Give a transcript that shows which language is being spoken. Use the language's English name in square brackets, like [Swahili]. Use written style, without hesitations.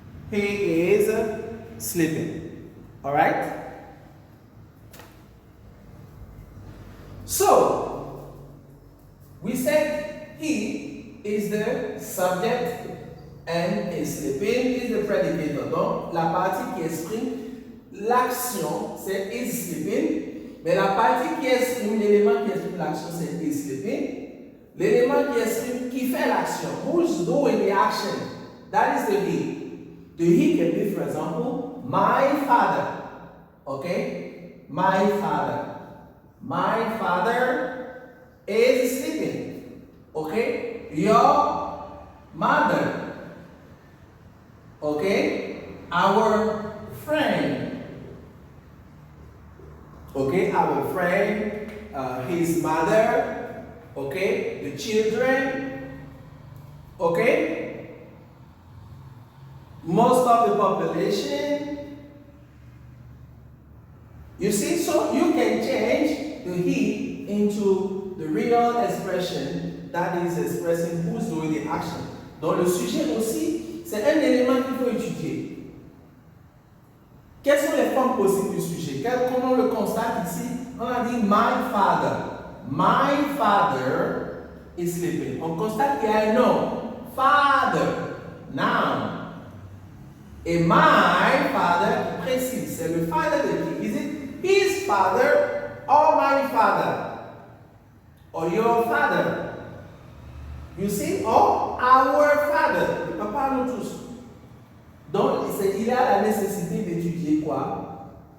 [English] He is sleeping. All right? So, we said he is the subject and is sleeping is the predicator. [French] Donc, la partie qui exprime l'action, c'est [English] is sleeping. [French] Mais la partie qui exprime, l'élément qui exprime l'action, c'est [English] is sleeping. [French] L'élément qui fait l'action, [English] who's doing the action, that is the he. The he can be, for example, my father. Okay? My father. My father is sleeping. Okay? Your mother. Okay? Our friend. Okay? Our friend, his mother. Okay? The children. Okay? Most of the population. You see, so you can change the he into the real expression that is expressing who's doing the action. [French] Donc le sujet aussi, c'est un élément qu'il faut étudier. Quelles sont les formes possibles du sujet? Comment on le constate ici? On a dit [English] my father. My father is sleeping. [French] On constate qu'il y a un nom. [English] Father. Noun. Et my father précise. [French] C'est le father de qui? [English] Is it his father or my father? Or your father? You see? Or our father. [French] Le papa nous tous. Donc, il a la nécessité d'étudier quoi?